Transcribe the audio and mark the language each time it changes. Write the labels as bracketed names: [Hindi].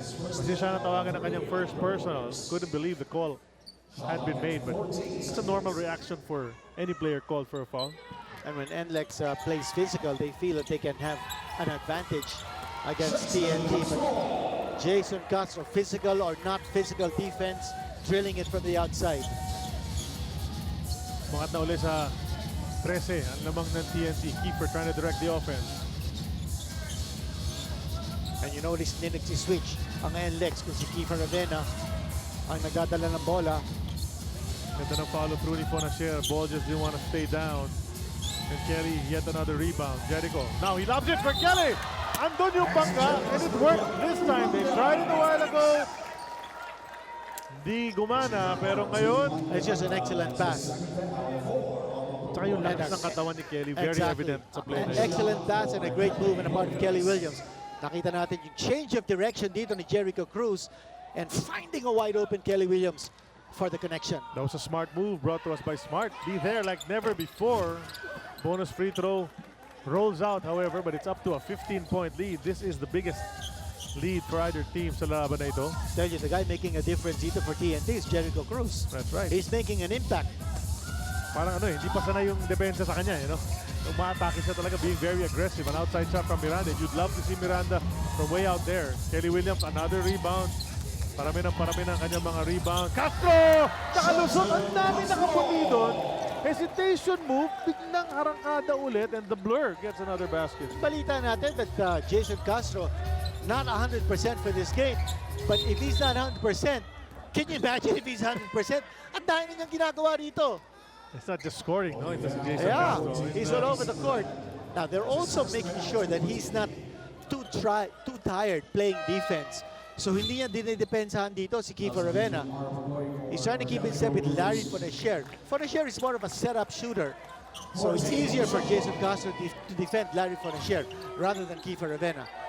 [Filipino] Kasi siya natawagan ng kanyang [English] first personal. Couldn't believe the call had been made, but it's a normal reaction for any player called for a foul. And when NLEX plays physical, they feel that they can have an advantage against TNT. But Jason Castro, physical or not physical defense, drilling it from the outside. [Filipino] Mangat na uli sa 13 ang lamang ng TNT. [English] Keeper trying to direct the offense. And you notice switch [Filipino] ang NLEX kung si Kiefer Ravena ang nagdadala ng bola. Ganda ng follow through ni Fonacier. [English] Ball just didn't want to stay down. And Kelly, yet another rebound. Jericho. Now he lobs it for Kelly. [Filipino] Andun yung bangka. [English] And it worked this time. They tried it a while ago. [Filipino] Di gumana, pero ngayon, [English] It's just an excellent pass. [Filipino] tsaka yung lakas ng katawan ni Kelly, very [English] Exactly. [Filipino] evident sa play [English] An [Filipino] na yun. [English] excellent pass and a great move on the part of Kelly Williams. [Filipino] Nakita natin yung change of direction dito ni Jericho Cruz [English] and finding a wide open Kelly Williams for the connection. That was a smart move brought to us by Smart. Be there like never before. Bonus free throw rolls out, however, but it's up to a 15-point lead. This is the biggest lead for either team [Filipino] sa laban na ito. [English] Tell you, the guy making a difference dito for TNT is Jericho Cruz. That's right. He's making an impact. [Filipino] Parang ano hindi pa sanay yung depensa sa kanya, Umaatake siya talaga, [English] being very aggressive. An outside shot from Miranda. You'd love to see Miranda from way out there. Kelly Williams, another rebound. [Filipino] Parami ng kanyang mga [English] rebound. [Filipino] Castro! Nakalusot! Ang dami nakaputi doon. [English] Hesitation move, [Filipino] biglang arangkada ulit, [English] and the Blur gets another basket. [Filipino] Balita natin [English] that Jason Castro, not 100% for this game. But if he's not 100%, can you imagine if he's 100%? [Filipino] Ang dami na niyang ginagawa dito. [English] It's not just scoring, no? It's Jason Yeah, Castro. he's all over the court. Now, they're also making sure that he's not too tired playing defense. So, [Filipino] hindi niya dinidepensahan dito si [English] Kiefer Ravena. He's trying to keep in step with Larry Fonacier. Fonacier is more of a setup shooter. So, it's easier for Jason Castro to defend Larry Fonacier rather than Kiefer Ravena.